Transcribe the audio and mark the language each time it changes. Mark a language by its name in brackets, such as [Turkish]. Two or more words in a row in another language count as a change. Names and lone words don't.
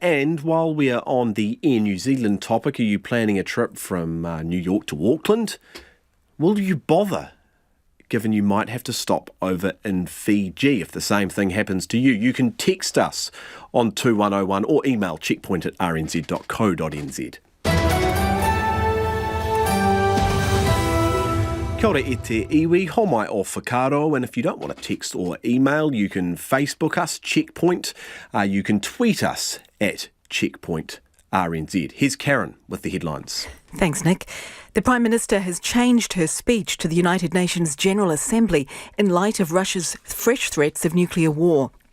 [English] And while we are on the Air New Zealand topic, are you planning a trip from New York to Auckland? Will you bother, given you might have to stop over in Fiji if the same thing happens to you? You can text us on 2101 or email checkpoint@rnz.co.nz. [Māori] Kia ora e te iwi, homai o whakaro, [English] and if you don't want to text or email, you can Facebook us, Checkpoint. You can tweet us at Checkpoint RNZ. Here's Karen with the headlines. Thanks, Nick. The Prime Minister has changed her speech to the United Nations General Assembly in light of Russia's fresh threats of nuclear war.